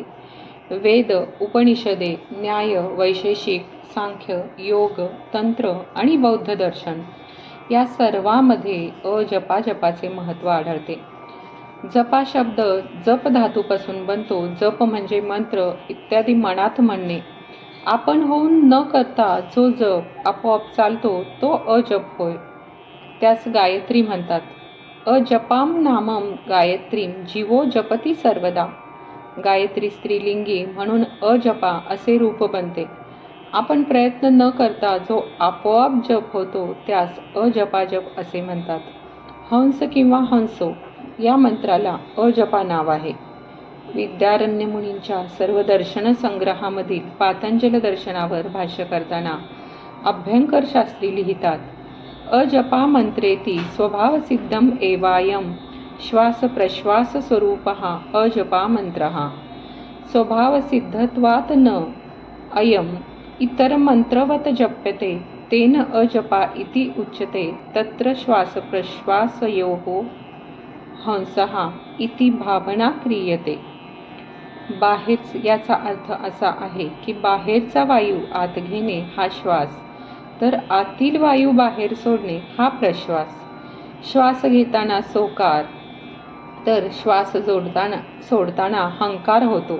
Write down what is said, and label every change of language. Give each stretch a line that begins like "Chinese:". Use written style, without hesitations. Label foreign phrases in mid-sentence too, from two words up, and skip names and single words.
Marathi: वेद, उपनिषदे, न्याय, वैशेषिक, सांख्य, योग, तंत्र आणि बौद्ध दर्शन या सर्वांमध्ये अजपाजपाचे महत्त्व आढळते. जपा शब्द जप धातूपासून बनतो. जप म्हणजे मंत्र इत्यादी मनात म्हणणे. आपण होऊन न करता जो जप आपोआप चालतो तो अजप होय. त्यास गायत्री म्हणतात.
Sanskrit: अजपाम नामम गायत्रीम जीवो जपती सर्वदा.
Marathi: गायत्री स्त्रीलिंगी म्हणून अजपा असे रूप बनते. आपण प्रयत्न न करता जो आपोआप जप होतो त्यास अजपाजप असे म्हणतात. हंस किंवा हंसो या मंत्राला अजपा नाव आहे. विद्यारण्य मुनींच्या सर्व दर्शन संग्रहामधील पातंजल दर्शनावर भाष्य करताना अभ्यंकर शास्त्री लिहितात,
Sanskrit: अजपा मंत्रेती स्वभावसिद्धम एवायम श्वास प्रश्वास स्वरूपः अजपा मंत्रः. स्वभावसिद्धत्वात् न अयम इतर मंत्रवत जप्यते तेन अजपा इति उच्यते. तत्र श्वास प्रश्वासयोः हंसः इति भावना क्रियते.
Marathi: बाहेर याचा अर्थ असा आहे की बाहेरचा वायू आत घेणे हा श्वास, तर आतील वायू बाहेर सोडणे हा प्रश्वास. श्वास घेताना सोकार, तर श्वास सोडताना हंकार होतो.